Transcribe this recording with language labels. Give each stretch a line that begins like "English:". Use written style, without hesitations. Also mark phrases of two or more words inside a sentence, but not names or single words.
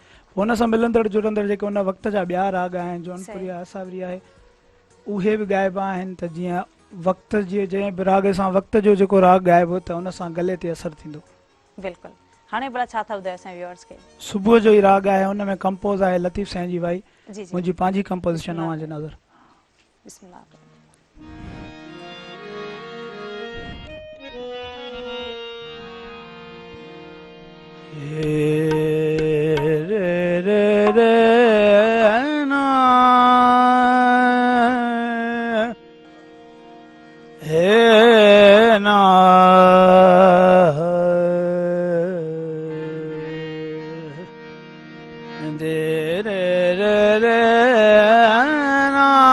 Sindhi: हुन सां मिलंदड़ जुड़ंदड़ जेके उन वक़्त जा ॿिया राग आहिनि, जौनपुरी आहे, असावरी आहे, उहे बि ॻाइबा आहिनि। त जीअं वक़्त जे जंहिं बि राग सां वक़्त जो जेको राग ॻाइबो त उन सां गले ते असरु थींदो। बिल्कुलु। हाणे भला छा था ॿुधायो असां व्यूअर्स खे? सुबुह जो ई राग आहे, हुन में कंपोज़ आहे लतीफ़ साईं जी भाई, मुंहिंजी पंहिंजी कंपोज़िशन अव्हां जे नज़र। बिस्मिल्लाह। रे रे रे ना हे ना दे रे रे रे ना